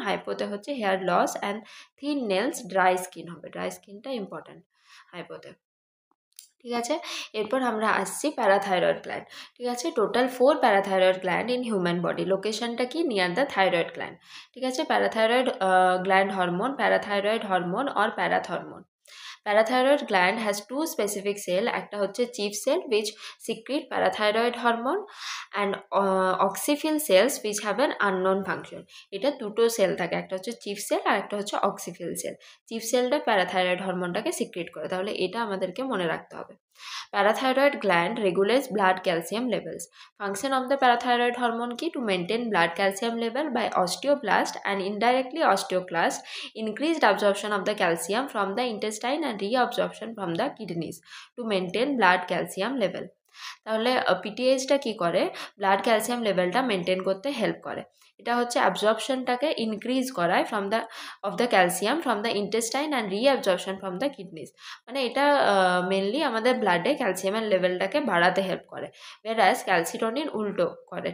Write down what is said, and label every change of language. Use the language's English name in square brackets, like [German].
[Bangla] হাইপোতে হচ্ছে hair loss and thin nails, dry skin হবে, dry স্কিনটা ইম্পর্ট্যান্ট হাইপোতে। ঠিক আছে। এরপর আমরা আসছি প্যারাথাইরয়েড গ্ল্যান্ড। ঠিক আছে, [English] Total 4 parathyroid gland in human body. [Bangla] লোকেশনটা কি? [English] Near the thyroid gland. [Bangla] ঠিক আছে, [English] Parathyroid gland hormone, parathyroid hormone or parathormone. Parathyroid gland has two specific cell, [Bangla] একটা হচ্ছে [English] chief cell which secrete parathyroid hormone and oxyphil cells which have an unknown function. [Bangla] এটা দুটো sell থাকে, একটা হচ্ছে chief sell আর একটা হচ্ছে অক্সিফিল সেল। চিফ সেলটা প্যারাথাইরয়েড হরমোনটাকে সিক্রেট করে, তাহলে এটা আমাদেরকে মনে রাখতে হবে। [English] Parathyroid gland regulates blood calcium levels. Function of the parathyroid hormone key to maintain blood calcium level by osteoblast and indirectly osteoclast, increased absorption of the calcium from the intestine and reabsorption from the kidneys to maintain blood calcium level. [Bangla] তাহলে পিটিএইচটা কি করে? Blood calcium লেভেলটা maintain করতে help করে। এটা হচ্ছে অ্যাবজর্পশনটাকে increase করায় [English] From the of the calcium from the intestine and reabsorption from the kidneys. [Bangla] মানে এটা মেনলি আমাদের ব্লাডে ক্যালসিয়ামের লেভেলটাকে বাড়াতে হেল্প করে, whereas ক্যালসিটনিন উল্টো করে।